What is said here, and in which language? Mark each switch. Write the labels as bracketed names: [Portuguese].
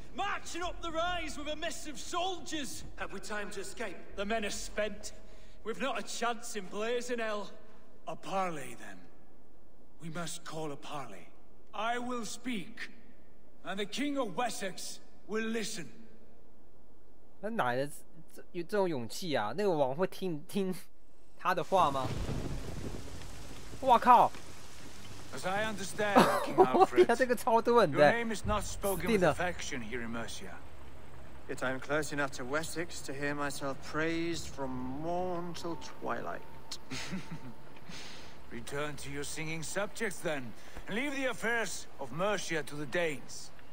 [English] Marching up the rise with a mess of soldiers! Have we time to escape? The men are spent. We've not a chance in blazing hell. A parley, then. We must call a parley. I will speak, and the King of Wessex will listen. [Chinese] 那哪来的有这种勇气啊？那个王会听他的话吗？哇靠！ [English] As I understand, King Alfred, [Chinese] 这个超多人的。 [English] your name is not spoken with affection here in Mercia. Yet I am close enough to Wessex to hear myself praised from morn till twilight. Return to your singing subjects, then, and leave the affairs of Mercia to the Danes.